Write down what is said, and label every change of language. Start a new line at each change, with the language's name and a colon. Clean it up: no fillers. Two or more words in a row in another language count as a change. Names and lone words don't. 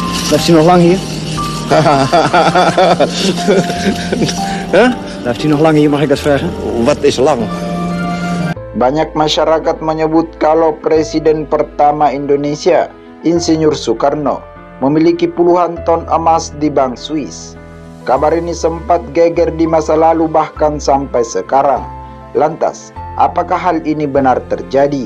Dutch: Blijft hij nog lang hier? Huh? Blijft hij nog lang hier, mag ik dat vragen? Wat is lang?
Indonesian: Banyak masyarakat menyebut kalau Presiden pertama Indonesia, Insinyur Soekarno, memiliki puluhan ton emas di Bank Swiss. Kabar ini sempat geger di masa lalu bahkan sampai sekarang. Lantas, apakah hal ini benar terjadi?